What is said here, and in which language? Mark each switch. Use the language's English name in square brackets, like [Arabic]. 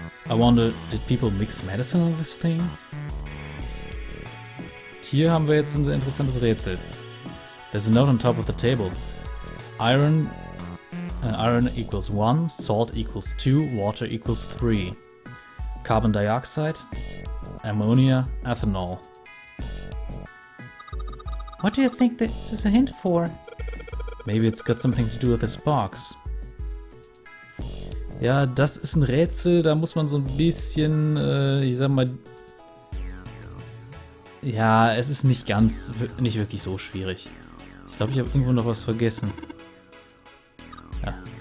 [English] I wonder, did people mix medicine on this thing? [German] Hier haben wir jetzt ein sehr interessantes Rätsel. [English] There's a note on top of the table. Iron equals 1, salt equals 2, water equals 3. Carbon dioxide, ammonia, ethanol. What do you think this is a hint for? Maybe it's got something to do with this box. [German] Ja, das ist ein Rätsel, da muss man so ein bisschen, ich sag mal... Ja, es ist nicht wirklich so schwierig. Ich glaube, ich habe irgendwo noch was vergessen. Ja.